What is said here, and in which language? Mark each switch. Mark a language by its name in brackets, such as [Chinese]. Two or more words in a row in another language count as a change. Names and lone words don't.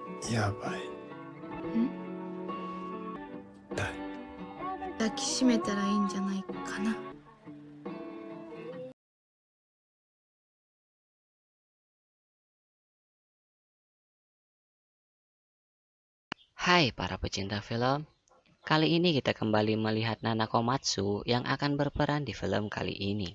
[Japanese] やばい。痛い。抱きしめたらいいんじゃないかな。 [Indonesian] Hai para pecinta film, kali ini kita kembali melihat Nana Komatsu yang akan berperan di film kali ini.